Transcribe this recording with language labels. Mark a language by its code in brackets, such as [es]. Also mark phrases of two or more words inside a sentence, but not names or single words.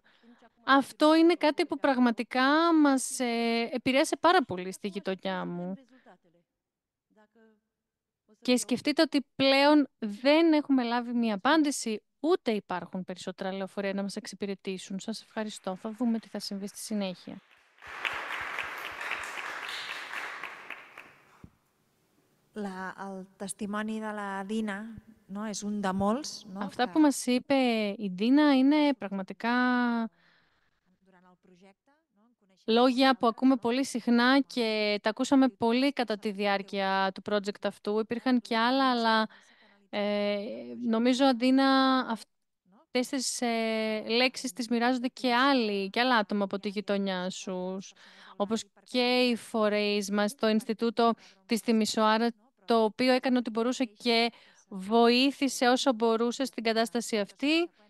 [el] Αυτό είναι κάτι που πραγματικά μας επηρέασε πάρα πολύ στη γειτονιά μου. Και σκεφτείτε ότι πλέον δεν έχουμε λάβει μία απάντηση, ούτε υπάρχουν περισσότερα λεωφορεία να μας εξυπηρετήσουν. Σας ευχαριστώ. Θα δούμε τι θα συμβεί στη συνέχεια. [ca] El testimoni de la Dina, no, és un de molts, no, [el] Αυτά που μας είπε η Ντίνα είναι πραγματικά λόγια που ακούμε πολύ συχνά και τα ακούσαμε πολύ κατά τη διάρκεια του project αυτού. Υπήρχαν και άλλα, αλλά νομίζω, Αντίνα, αυτές τις λέξεις τις μοιράζονται και άλλα άτομα από τη γειτονιά σου, όπως και οι φορείς μας, το Ινστιτούτο της Τιμισοάρα, το οποίο έκανε ό,τι μπορούσε και βοήθησε όσο μπορούσε στην κατάσταση αυτή.